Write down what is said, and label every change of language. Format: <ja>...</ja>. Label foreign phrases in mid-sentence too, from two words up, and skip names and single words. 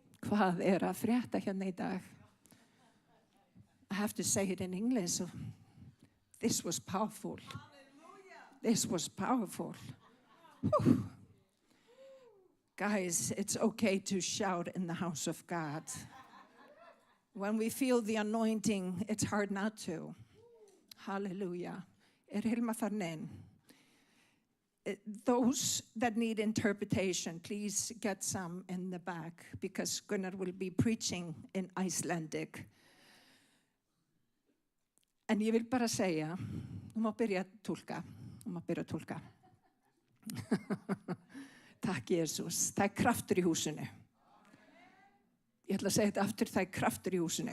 <is>Hvað að frétta hérna í dag?</is> <en>I have to say it in English. So this was powerful. This was powerful. Whew. Guys, it's okay to shout in the house of God. When we feel the anointing, it's hard not to.</en> <is>Hallelujah. Hilma farin inn?</is> <en>Those that need interpretation, please get some in the back because Gunnar will be preaching in Icelandic.</en> <is>En ég vil bara segja, þú má byrja að túlka. Takk, Jesús. Það kraftur í húsinu. Ég ætla að segja þetta aftur, það kraftur í húsinu.</is>